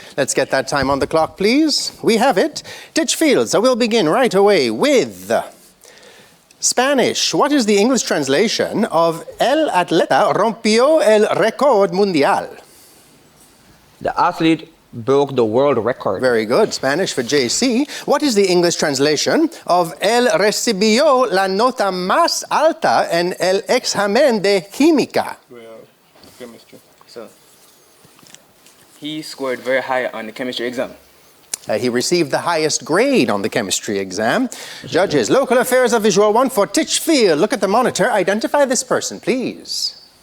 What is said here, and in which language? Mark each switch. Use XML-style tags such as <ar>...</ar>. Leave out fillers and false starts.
<en>Let's get that time on the clock, please. We have it. Titchfield, so we'll begin right away with Spanish. What is the English translation of</en> <es>El atleta rompió el récord mundial?</es> <en>The athlete broke the world record. Very good. Spanish for JC. What is the English translation of</en> <es>Él recibió la nota más alta en el examen de química?</es> <en>Chemistry. So, he scored very high on the chemistry exam. He received the highest grade on the chemistry exam. Judges, local affairs of Visual 1 for Titchfield. Look at the monitor. Identify this person, please.</en>